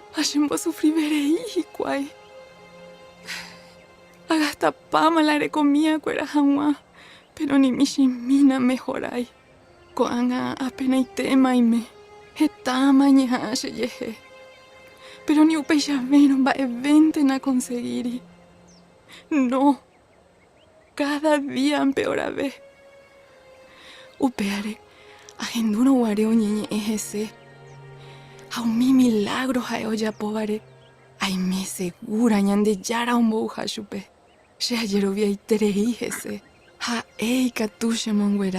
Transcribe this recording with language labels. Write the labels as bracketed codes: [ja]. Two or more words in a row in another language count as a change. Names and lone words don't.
[gn] Ha chembosufriverei hikuái. Agastapáma la recomía cuera hag̃ua. Pero ni michimína mejorai. Ko'ág̃a apenaitemaime. Hetáma ñe'ã chejehe. Pero ni upeichavéro mba'evéntena conseguiri. [es] No. Cada día empeorave. [gn] Upéare ahendúrõ guare oñeñe'ẽ hese. Ha umi milagro ha'e ojapóvare. Aime segura ñandejára ombouha chupe. Che ajeroviaiterei hese. Ha'éi katu chemonguera.